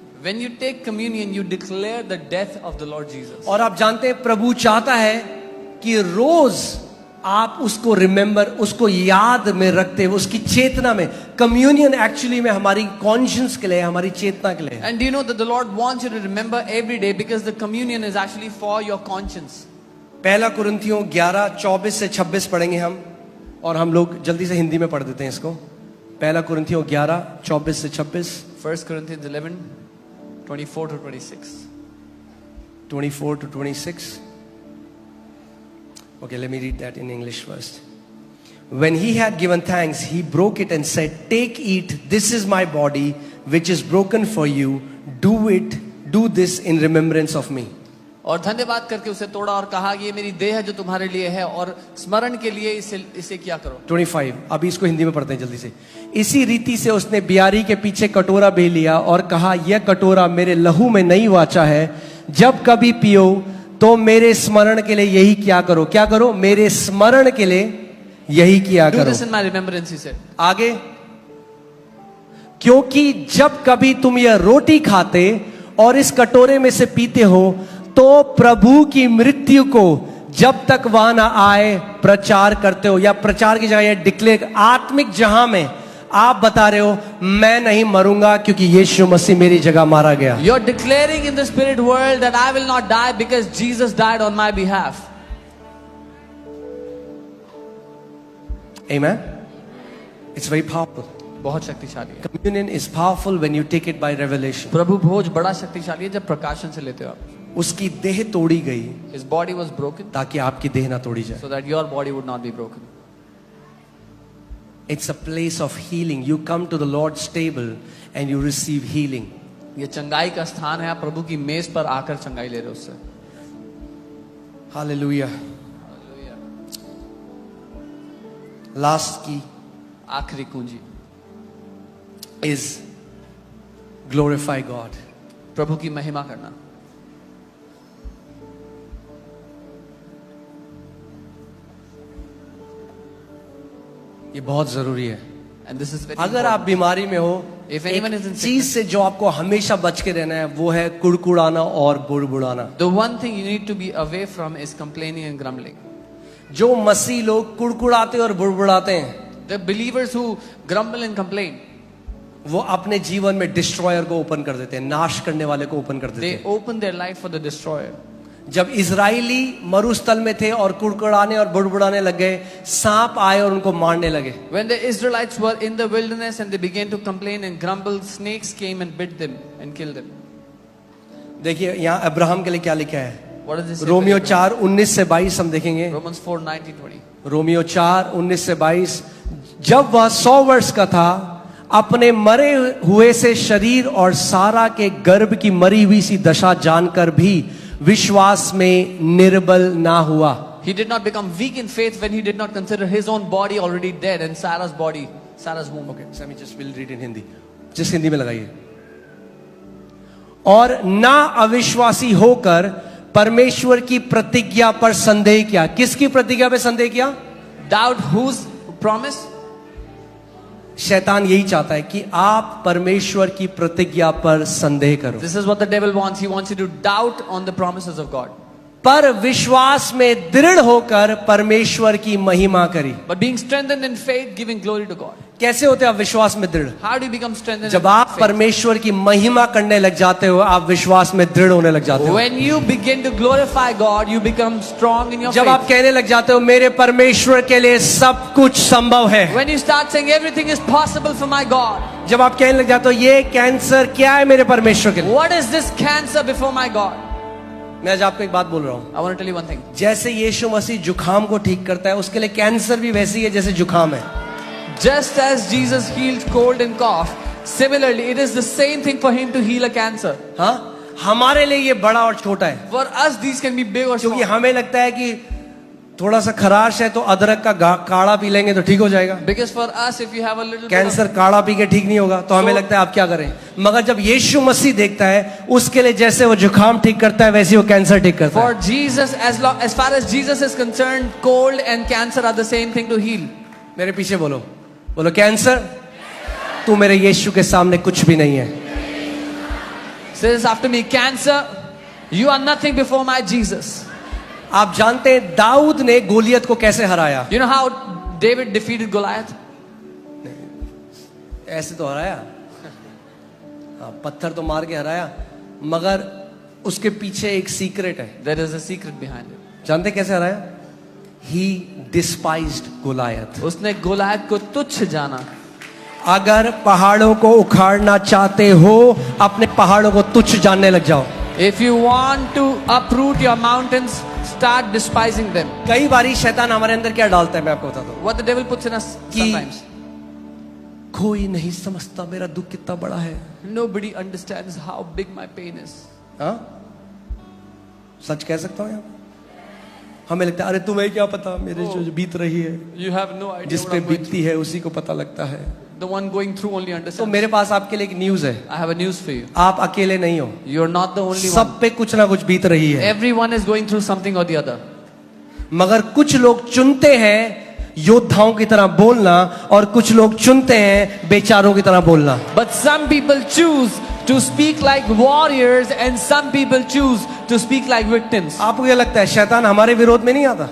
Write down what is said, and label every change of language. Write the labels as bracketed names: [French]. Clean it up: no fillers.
[English] When you take communion, you declare the death of the Lord Jesus. [Hindi] और आप जानते हैं प्रभु चाहता है कि रोज आप उसको रिमेंबर, उसको याद में रखते हुए, उसकी चेतना में. कम्युनियन एक्चुअली में हमारी कॉन्शियंस के लिए, हमारी चेतना के लिए. [English] And do you know that the Lord wants you to remember every day because the communion is actually for your conscience. [Hindi] पहला कुरिन्थियों 11:24 से 26 पढ़ेंगे हम, और हम लोग जल्दी से हिंदी में पढ़ देते हैं इसको. पहला कुरिन्थियों 11:24 से 26. [English] 1 Corinthians 11, 24 to 26. 24 to 26. Okay, let me read that in English first. When he had given thanks, he broke it and said, "Take, eat, this is my body, which is broken for you. Do this in remembrance of me." [Hindi] और धन्यवाद करके उसे तोड़ा और कहा कि ये मेरी देह है जो तुम्हारे लिए है, और स्मरण के लिए इसे किया करो. 25. अभी इसको हिंदी में पढ़ते हैं जल्दी से. इसी रीति से उसने बियारी के पीछे कटोरा भी लिया और कहा, यह कटोरा मेरे लहू में नई वाचा है. जब कभी पियो तो मेरे स्मरण के लिए यही क्या करो. क्या करो? मेरे स्मरण के लिए यही किया [English] Do [Hindi] करो. [English] this in my remembrance, he said. [Hindi] आगे, क्योंकि जब कभी तुम यह रोटी खाते और इस कटोरे में से पीते हो तो प्रभु की मृत्यु को जब तक वह ना आए प्रचार करते हो. या प्रचार की जगह डिक्लेयर, आत्मिक जहां में आप बता रहे हो मैं नहीं मरूंगा क्योंकि यीशु मसीह मेरी जगह मारा गया. [English] You're declaring in the spirit world that I will not die because Jesus died on my behalf. Amen. It's very powerful. [Hindi] बहुत शक्तिशाली है। [English] Communion is powerful when you take it by revelation. [Hindi] प्रभु भोज बड़ा शक्तिशाली है जब प्रकाशन से लेते हो आप। उसकी देह तोड़ी गई [English] His body was broken [Hindi] ताकि आपकी देह ना तोड़ी जाए. [English] so that your body would not be broken. It's a place of healing. You come to the Lord's table and you receive healing. [Hindi] ये चंगाई का स्थान है, आप प्रभु की मेज पर आकर चंगाई ले रहे हो उससे। [English] Hallelujah. Last key [Hindi] आखिरी कुंजी [English] is glorify God. [Hindi] प्रभु की महिमा करना। ये बहुत जरूरी है। [English] And this is very [Hindi] अगर आप [English] important. [Hindi] बीमारी में हो, [English] If anyone is in [Hindi] एक चीज से जो आपको हमेशा बच के रहना है वो है कुड़कुड़ाना और बुड़बुड़ाना। [English] The one thing you need to be away from is complaining and grumbling. [Hindi] जो मसीह लोग कुड़कुड़ाते और बुड़बुड़ाते हैं [English] The believers who grumble and complain, [Hindi] वो अपने जीवन में डिस्ट्रॉयर को ओपन कर देते हैं, नाश करने वाले को ओपन कर देते [English] they [Hindi] हैं। [English] open their life for the destroyer. [Hindi] जब इजराइली मरुस्थल में थे और कुड़कुड़ाने और बुड़बुड़ाने लग गए, सांप आए और उनको मारने लगे। [English] When the Israelites were in the wilderness and they began to complain and grumble, snakes came and bit them and killed them. [Hindi] देखिए यहाँ अब्राहम के लिए क्या लिखा है, [English] What does this say? [Hindi] Romeo 4:19 से 22 हम देखेंगे। [English] Romans 4:19-20. [Hindi] रोमियो 4:19 से 22, जब वह 100 वर्ष का था, अपने मरे हुए से शरीर और सारा के गर्भ की मरी हुई सी दशा जानकर भी विश्वास में निर्बल ना हुआ। [English] He did not become weak in faith when he did not consider his own body already dead and Sarah's body, Sarah's womb. Okay, so we just will read in Hindi, [Hindi] जिस हिंदी में लगाइए। और ना अविश्वासी होकर परमेश्वर की प्रतिज्ञा पर संदेह किया। किसकी प्रतिज्ञा पे संदेह किया? [English] Doubt whose promise? [Hindi] शैतान यही चाहता है कि आप परमेश्वर की प्रतिज्ञा पर संदेह करो, [English] This is what the devil wants. He wants you to doubt on the promises of God. [Hindi] पर विश्वास में दृढ़ होकर परमेश्वर की महिमा करी। [English] But being strengthened in faith, giving glory to God. [Hindi] कैसे होते हैं आप विश्वास में दृढ़? [English] How do you become strengthened [Hindi] जब [English] in [Hindi] आप [English] faith? [Hindi] परमेश्वर की महिमा करने लग जाते हो, आप विश्वास में दृढ़ होने लग जाते हो। [English] When you begin to glorify God, you become strong in your [Hindi] जब आप [English] faith. [Hindi] कहने लग जाते हो मेरे परमेश्वर के लिए सब कुछ संभव है, [English] When you start saying everything is possible for my God. [Hindi] जब आप कहने लग जाते हो ये कैंसर क्या है मेरे परमेश्वर के लिए। [English] What is this cancer before my God? [Hindi] मैं आज आपको एक बात बोल रहा हूँ, [English] I want to tell you one thing. [Hindi] जैसे यीशु मसीह जुखाम को ठीक करता है, उसके लिए कैंसर भी वैसी है जैसे जुखाम है। [English] Just as Jesus healed cold and cough, similarly it is the same thing for him to heal a cancer. [Hindi] हाँ, हमारे लिए ये बड़ा और छोटा है, [English] For us these can be big or small. [Hindi] क्योंकि हमें लगता है कि थोड़ा सा खराश है तो अदरक का काढ़ा पी लेंगे तो ठीक हो जाएगा। [English] Because for us if you have a little bit [Hindi] cancer काढ़ा पी के ठीक नहीं होगा, तो हमें लगता है आप क्या करें। मगर जब यीशु मसीह देखता है, उसके लिए जैसे वो जुखाम ठीक करता है वैसे वो कैंसर ठीक करता है। [English] For Jesus, as far as Jesus is concerned, cold and cancer are the same thing to heal. [Hindi] मेरे पीछे बोलो, बोलो कैंसर तू मेरे यीशु के सामने कुछ भी नहीं है। [English] Says after me, cancer, you are nothing before my Jesus. [Hindi] आप जानते हैं दाऊद ने गोलियत को कैसे हराया? [English] You know how David defeated Goliath? [Hindi] ऐसे तो हराया, हाँ, पत्थर तो मार के हराया, मगर उसके पीछे एक सीक्रेट है। [English] There is a secret behind it. [Hindi] जानते कैसे हराया? [English] He despised Goliath. [Hindi] उसने गोलायत को तुच्छ जाना। अगर पहाड़ों को उखाड़ना चाहते हो, अपने पहाड़ों को तुच्छ जानने लग जाओ। [English] If you want to uproot your mountains, start despising them. [Hindi] कई बारी शैतान हमारे अंदर क्या डालता है, मैं आपको बताता हूँ। [English] What the devil puts in us [Hindi] कि [English] sometimes. [Hindi] कोई नहीं समझता मेरा दुख कितना बड़ा है। [English] Nobody understands how big my pain is. [Hindi] हाँ, सच कह सकता हूँ यहाँ? हमें लगता है अरे तुम्हें क्या पता मेरे जो बीत रही है, [English] You have no idea [Hindi] जिस [English] what [Hindi] पे [English] I'm going through. [Hindi] बीतती है उसी को पता लगता है। [English] The one going through only [Hindi] तो [English] understands. [Hindi] मेरे पास आपके लिए एक न्यूज़ है, [English] I have a news for you. [Hindi] आप अकेले नहीं हो, [English] You're not the only one. [Hindi] सब पे कुछ ना कुछ बीत रही है। [English] Everyone is going through something or the other. [Hindi] मगर कुछ लोग चुनते हैं योद्धाओं की तरह बोलना, और कुछ लोग चुनते हैं बेचारों की तरह बोलना। [English] But some people choose to speak like warriors and some people choose to speak like victims. [Hindi] आपको क्या लगता है शैतान हमारे विरोध में नहीं आता?